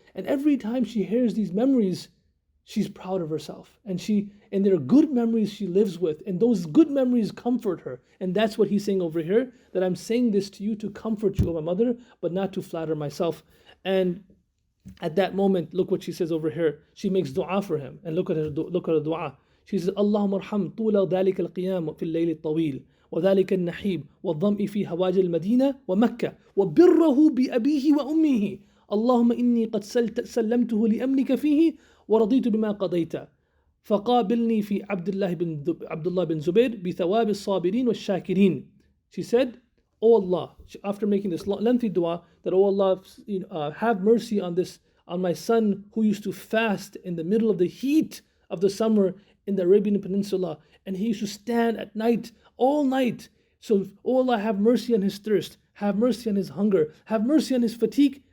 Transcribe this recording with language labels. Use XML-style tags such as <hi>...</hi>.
<en>And every time she hears these memories, she's proud of herself. And there are good memories she lives with, and those good memories comfort her. And that's what he's saying over here, that I'm saying this to you to comfort you, O my mother, but not to flatter myself. And at that moment, look what she says over here. She makes dua for him. And look at her dua. She says,</en> <ar>Allahumma arham tula dhalika al-qiyam fi al-layl al-tawil, وذلك النحيب والظمء في هواج المدينة ومكة وبره بأبيه وأمه اللهم إني قد سلمته لأمرك فيه ورضيت بما قضيت فقابلني في عبد الله بن زبير بثواب الصابرين والشاكرين.</ar> <en>She said, Oh Allah, after making this lengthy dua, that oh Allah, have mercy on my son who used to fast in the middle of the heat of the summer in the Arabian Peninsula, and he used to stand at night, all night. So, oh Allah, have mercy on his thirst, have mercy on his hunger, have mercy on his fatigue.</en>